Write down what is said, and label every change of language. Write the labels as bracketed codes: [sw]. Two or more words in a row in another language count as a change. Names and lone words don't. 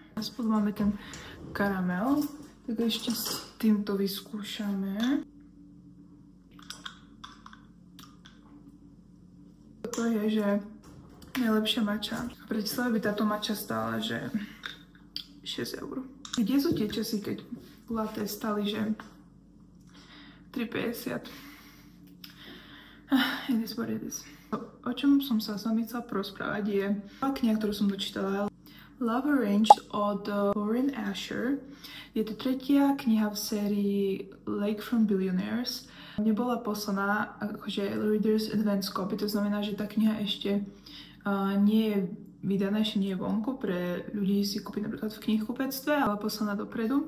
[sk] A spolu máme ten karamel. Tak ešte s týmto vyskúšame. Toto je, že najlepšia mača. V Bratislave by táto mača stála, že 6 €. Kde sú tie časy, keď latte stali, že 3,50? [en] It is what it is. [sk] O čom som sa s vami chcela porozprávať je kniha, ktorú som dočítala. Love Arranged od Lauren Asher. Je to tretia kniha v sérii Lake from Billionaires. Nebola poslaná akože [en] Reader's Advance Copy, [sk] to znamená, že tá kniha ešte nie je vydaná, ešte nie je vonku pre ľudí si kúpiť napríklad v knihkupectve, ale poslaná dopredu.